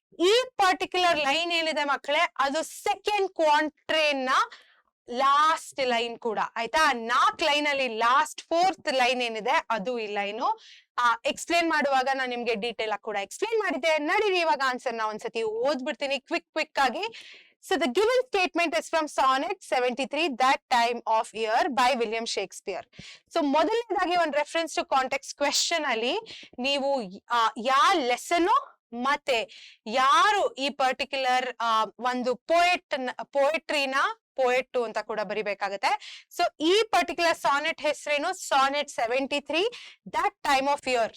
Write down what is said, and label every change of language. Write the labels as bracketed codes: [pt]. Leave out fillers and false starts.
[kn] ಈ particular line ಏನಿದೆ ಮಕ್ಕಳೇ, ಅದು ಸೆಕೆಂಡ್ ಕ್ವಾರ್ಟರೇನ್ ನ ಲಾಸ್ಟ್ ಲೈನ್ ಕೂಡ. ಆಯ್ತಾ? 4 ಲೈನ್ ಅಲ್ಲಿ ಲಾಸ್ಟ್ 4th ಲೈನ್ ಏನಿದೆ ಅದು ಈ ಲೈನು. ಎಕ್ಸ್ಪ್ಲೇನ್ ಮಾಡುವಾಗ ನಾನು ನಿಮ್ಗೆ ಡೀಟೇಲ್ ಆಗಿ ಕೂಡ ಎಕ್ಸ್ಪ್ಲೇನ್ ಮಾಡಿದ್ದೆ. ನಡೀರಿ ಇವಾಗ ಆನ್ಸರ್ ನ ಒಂದ್ಸತಿ ಓದ್ಬಿಡ್ತೀನಿ ಕ್ವಿಕ್ ಆಗಿ. [en] So the given statement is from Sonnet 73, That Time of Year by William Shakespeare. [kn] So ಮೊದಲನೇದಾಗಿ ಒಂದು ರೆಫರೆನ್ಸ್ ಟು ಕಾಂಟೆಕ್ಸ್ಟ್ ಕ್ವೆಶ್ಚನ್ ಅಲ್ಲಿ ನೀವು ಯಾವ ಲೆಸನ್ ಮತ್ತೆ ಯಾರು ಈ ಪರ್ಟಿಕ್ಯುಲರ್ ಒಂದು ಪೋಯಟ್ರಿನ ಪೋಯಟ್ ಅಂತ ಕೂಡ ಬರಿಬೇಕಾಗತ್ತೆ. ಸೊ ಈ ಪರ್ಟಿಕ್ಯುಲರ್ ಸಾನೆಟ್ ಹೆಸರೇನು? Sonnet 73 that time of year.